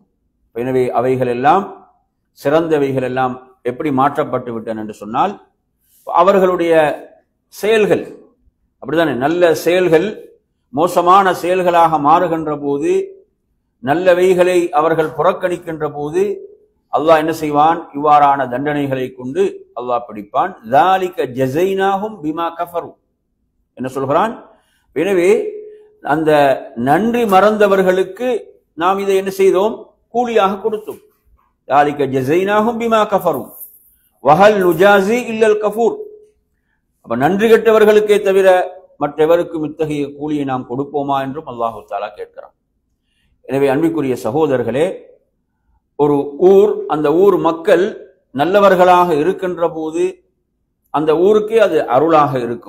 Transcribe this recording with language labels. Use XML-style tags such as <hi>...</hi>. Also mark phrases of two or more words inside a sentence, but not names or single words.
<ta>எனவே அவைகள் எல்லாம் சிறந்தவைகள் எல்லாம் எப்படி மாற்றப்பட்டு விட்டன என்று சொன்னால், அவர்களுடைய செயல்கள் அப்படித்தானே, நல்ல செயல்கள் மோசமான செயல்களாக மாறுகின்ற போது, நல்லவைகளை அவர்கள் புறக்கணிக்கின்ற போது அல்லாஹ் என்ன செய்வான்? இவ்வாறான தண்டனைகளை கொண்டு அல்லாஹ் பிடிப்பான்.</ta> <ar>ذَلِكَ جَزَيْنَاهُمْ بِمَا كَفَرُوا</ar> <ta>என்ன சொல்கிறான்? எனவே அந்த நன்றி மறந்தவர்களுக்கு நாம் இதை என்ன செய்தோம்? கூலியாக கொடுத்தோம்.</ta> <ar>ذَلِكَ جَزَيْنَاهُمْ بِمَا كَفَرُوا وَهَلْ نُجَازِي إِلَّا الْكَفُورَ.</ar> <ta>அப்ப நன்றி கெட்டவர்களுக்கே தவிர மற்றவருக்கும் இத்தகைய கூலியை நாம் கொடுப்போமா என்றும்</ta> <ar>الله تعالى</ar> <ta>கேட்கிறான். எனவே அன்பிற்குரிய சகோதரர்களே, ஒரு ஊர், அந்த ஊர் மக்கள் நல்லவர்களாக இருக்கின்ற போது அந்த ஊருக்கே அது அருளாக இருக்கும்.</ta>